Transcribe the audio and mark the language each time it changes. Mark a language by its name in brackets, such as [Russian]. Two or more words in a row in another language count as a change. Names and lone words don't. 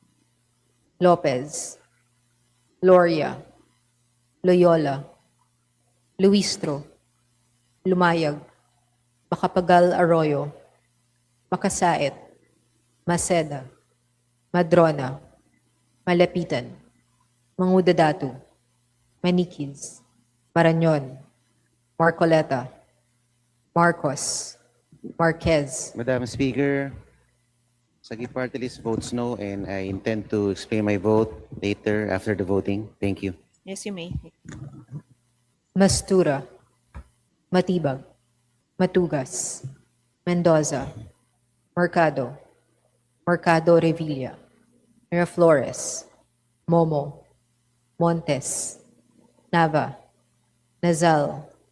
[English] Lopez, Gloria, Loyola, Luistro, Lumayag, Macapagal Arroyo, Makasait, Maceda, Madrona, Malapitan, Mangudadatu, Manikids, Marañon, Marcoleta, Marcos, Marquez. Madam Speaker, Sagi Party List votes no, and I intend to explain my vote later after the voting. Thank you. Yes, you may. Mastura, Matibag, Matugas, Mendoza, Mercado, Mercado Revilla, Miraflores, Momo, Montes, Nava, Nazal,